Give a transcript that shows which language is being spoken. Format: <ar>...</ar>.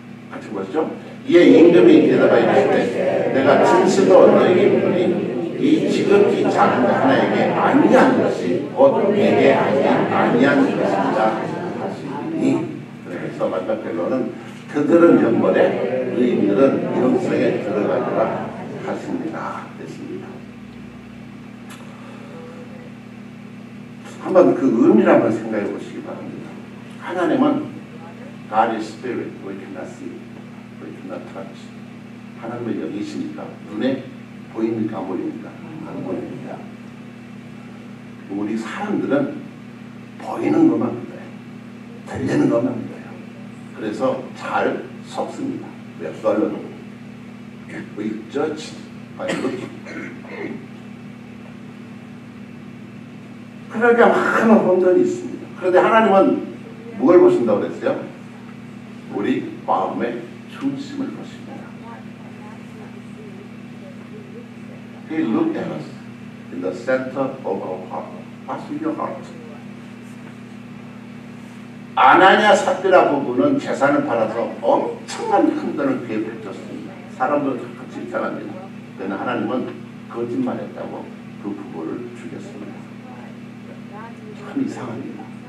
<ko>같이 보시죠. 이에 임금이 대답하여 이르시되 내가 진실로 너에게 이르노니 이 지극히 작은 하나에게 아니한 것이 곧 내게 아니한 것이다 하시니. 그래서 마지막 결론은 그들은 영벌에 의인들은 영생에 들어가리라 하십니다. 됐습니다. 한번 그 의미를 한번 생각해 보시기 바랍니다. 하나님은</ko> <en>God is spirit, we cannot see, we cannot touch.</en> <ko>하나님을 여기 있으니까 눈에 보입니까? 안 보입니까? 안 보입니다. 우리 사람들은 보이는 것만 믿어요. 들리는 것만 믿어요. 그래서 잘 속습니다. 왜?</ko> <en>We judge by looking.</en> <ko>그러니까 많은 혼돈이 있습니다. 그런데 하나님은 뭘 보신다고 그랬어요? 우리 마음의 중심을 보십니다.</ko> <en>He looked at us in the center of our heart. What's in your heart?</en> <ko>아나니아 삽비라 부부는 재산을 팔아서 엄청난 큰 돈을 기업했었습니다. 사람들은 진짜랍니다. 그러나 하나님은 거짓말했다고 그 부부를 죽였습니다. 참 이상합니다.</ko>